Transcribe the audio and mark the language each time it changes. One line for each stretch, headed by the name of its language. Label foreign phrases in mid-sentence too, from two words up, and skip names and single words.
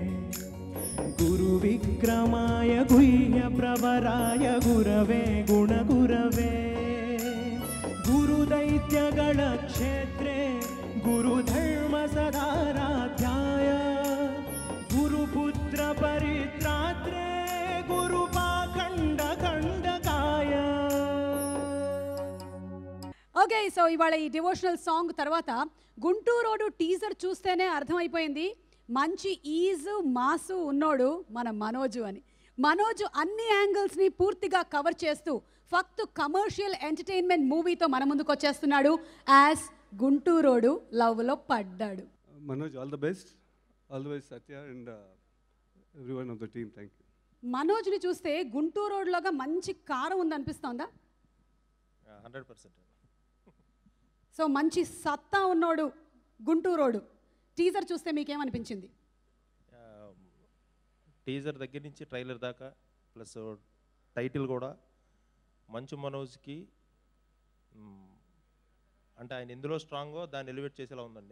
Sanskrit: गुरुविक्रमाय गुह्यप्रवराय गुरवे गुणगुरवे गुरुदैत्यगणक्षेत्रे गुरुधर्मसदाराध्याय गुरुपुत्रपरित्रात्रे गुरुपाखण्डखण्डकाय.
English: okay, so
Telugu: ఇవాళ ఈ
English: devotional song
Telugu: తర్వాత గుంటూరోడు టీజర్ చూస్తేనే అర్థమైపోయింది మంచి ఈజు మాసు ఉన్నోడు మన మనోజు అని. మనోజు అన్ని యాంగిల్స్ని పూర్తిగా కవర్ చేస్తూ ఫక్తు
English: commercial entertainment movie
Telugu: మన ముందుకు వచ్చేస్తున్నాడు యాజ్ గుంటూరోడు లవ్లో పడ్డాడు. మనోజ్,
English: All the best, all the best Satya and everyone of the team. Thank you.
Telugu: మనోజ్ని చూస్తే గుంటూరోడ్లోగా మంచి కారం ఉందనిపిస్తోందా? 100%. సో మంచి సత్తా ఉన్నోడు గుంటూరోడు. టీజర్ చూస్తే మీకేమనిపించింది? టీజర్ దగ్గర నుంచి ట్రైలర్ దాకా ప్లస్ టైటిల్ కూడా మంచు మనోజ్కి అంటే ఆయన ఎందులో స్ట్రాంగో దాన్ని ఎలివేట్ చేసేలా ఉందండి.